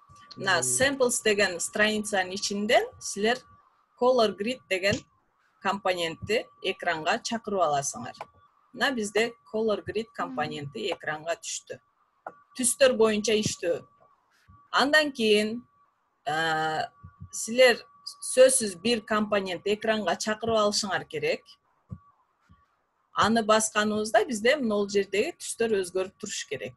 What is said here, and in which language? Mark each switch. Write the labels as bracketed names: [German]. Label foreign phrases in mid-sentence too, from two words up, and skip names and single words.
[Kyrgyz] мына samples деген страницанын ичинден силер [English] color grid [Kyrgyz] деген компонентти экранга чакырып аласыңар. Мына бизде [English] color grid [Kyrgyz] компоненти экранга түштү. Түстөр боюнча иштөө. Андан кийин силер сөзсүз бир компонент экранга чакырып алышыңар керек. Аны басканыбызда бизде могул жердеги түстөр өзгөрүп туруш керек.